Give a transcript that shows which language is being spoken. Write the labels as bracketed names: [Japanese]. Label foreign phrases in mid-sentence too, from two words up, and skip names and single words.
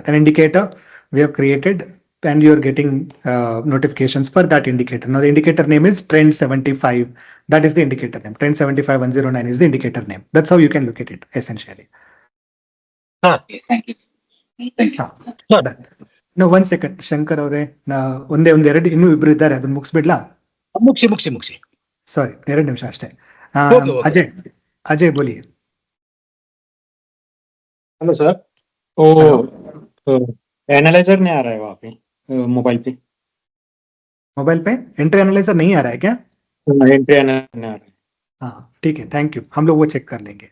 [English] An indicator we have created, and you're getting notifications for that indicator. Now, the indicator name is Trend 75. That is the indicator name. Trend 75109 is the indicator name. That's how you can look at it, essentially. Okay, thank you. Thank you. Done. No, 1 second, [Kannada] Shankar ಅವರೇ, ಒಂದೆರಡು ಇನ್ನೂ ಇಬ್ರು ಇದ್ದಾರೆ, ಅದನ್ನ ಮುಗಿಸ್ಬಿಡ್ಲಾ? ಮುಗಿಸಿ. ಸಾರಿ, 2 ನಿಮಿಷ ಅಷ್ಟೇ. [English] Okay. [Hindi] अजय बोलिए. हेलो सर. एनालाइजर नहीं आ रहा है वहाँ पे मोबाइल पे. मोबाइल पे [English] entry analyzer [Hindi] नहीं आ रहा है क्या? [English] entry analyzer [Hindi] नहीं आ रहा है. हाँ ठीक है, [English] thank you, [Hindi] हम लोग वो चेक कर लेंगे.